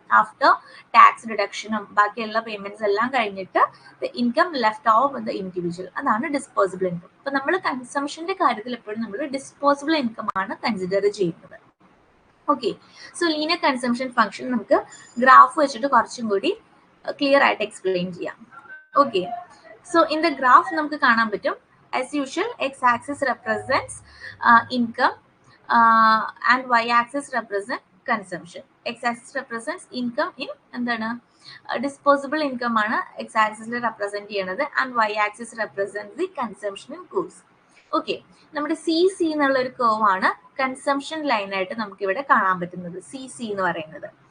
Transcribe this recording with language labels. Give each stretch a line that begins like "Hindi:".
Malayalam: After tax ഡിഡക്ഷനും ബാക്കിയുള്ള payments എല്ലാം കഴിഞ്ഞിട്ട്
English: income left over with the individual,
Malayalam: അതാണ് ഡിസ്പോസിബിൾ ഇൻകം. അപ്പൊ നമ്മൾ കൺസംഷന്റെ കാര്യത്തിൽ എപ്പോഴും നമ്മൾ ഡിസ്പോസിബിൾ ഇൻകം ആണ് കൺസിഡർ ചെയ്യുന്നത്. Okay, so linear consumption function നമുക്ക് ഗ്രാഫ് വെച്ചിട്ട് കുറച്ചും കൂടി ക്ലിയർ ആയിട്ട് എക്സ്പ്ലെയിൻ ചെയ്യാം.
English: okay, so in the graph
Malayalam: നമുക്ക് കാണാൻ പറ്റും,
English: as usual x axis represents income and y axis represents consumption. X axis represents income in
Malayalam: എന്താണ് ഡിസ്പോസിബിൾ ഇൻകം ആണ് x axis റെപ്രസെന്റ് ചെയ്യുന്നത്,
English: and y axis represents the consumption in goods.
Malayalam: Okay, നമ്മുടെ CC എന്നുള്ള ഒരു curve ആണ് consumption line ആയിട്ട് നമുക്ക് ഇവിടെ കാണാൻ പറ്റുന്നത്, CC എന്ന് പറയുന്നത്.